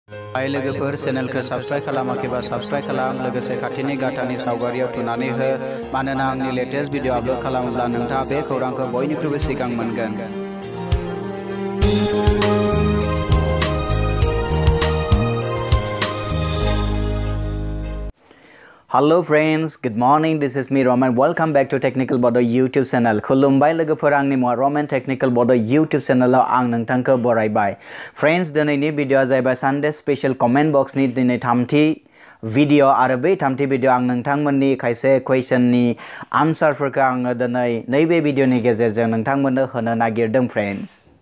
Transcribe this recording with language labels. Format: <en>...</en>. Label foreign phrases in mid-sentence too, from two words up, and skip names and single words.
<brx>हाय लोगोफोर चेनेलखौ साबस्क्राइब खालामाखैबा साबस्क्राइब खालाम लोगोसे खाथिनि गाथानि सावगारियाव थुनानै हो मानोना आंनि</brx> <en>latest video</en> <brx>आपलोड खालामोब्ला नोंथाङा बे खौरांखौ बयनिख्रुइबो सिगां मोनगोन।</brx> <en>Hello friends, good morning. This is me Roman. Welcome back to Technical Bodo YouTube channel.</en> <brx>खुलुमबाय लोगोफोर आंनि मुङा Roman Technical Bodo YouTube channel आं नोंथांखौ बरायबाय। Friends दिनैनि भिडिअआ जाहैबाय</brx> <en>Sunday Special Comment Box</en> <brx>नि दिनै थामथि भिडिअ आरो बै थामथि भिडिअ आं नोंथांमोननि खायसे कुवेशननि आन्सारफोरखौ आङो दिनै नैबे भिडिअनि गेजेरजों नोंथांमोननो होनो नागिरदों फ्रेन्ड्स।</brx>